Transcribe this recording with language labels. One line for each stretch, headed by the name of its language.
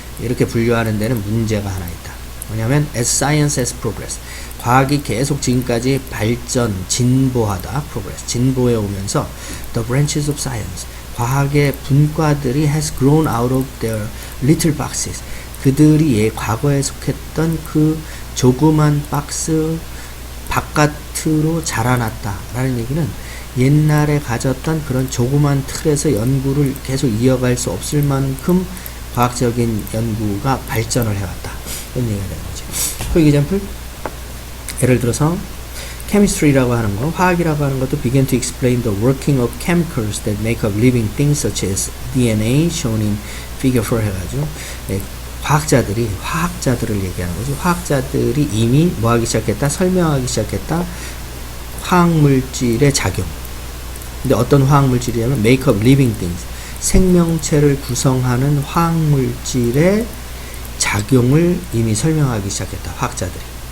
Korean: 이렇게 분류하는 데는 문제가 하나 있다. 뭐냐면
English: as science has progressed,
Korean: 과학이 계속 지금까지 발전, 진보하다, progress, 진보해 오면서
English: the branches of science,
Korean: 과학의 분과들이
English: has grown out of their little boxes,
Korean: 그들이 과거에 속했던 그 조그만 박스 바깥으로 자라났다라는 얘기는 옛날에 가졌던 그런 조그만 틀에서 연구를 계속 이어갈 수 없을 만큼 과학적인 연구가 발전을 해왔다, 이런 얘기가 되는 거지.
English: For example,
Korean: 예를 들어서
English: chemistry라고 하는 거,
Korean: 화학이라고 하는 것도
English: began to explain the working of chemicals that make up living things such as DNA, shown in figure 4
Korean: 해가지고, 과학자들이, 화학자들을 얘기하는 거죠. 화학자들이 이미 뭐 하기 시작했다? 설명하기 시작했다. 화학물질의 작용. 근데 어떤 화학물질이냐면
English: make up living things,
Korean: 생명체를 구성하는 화학물질의 작용을 이미 설명하기 시작했다, 화학자들이.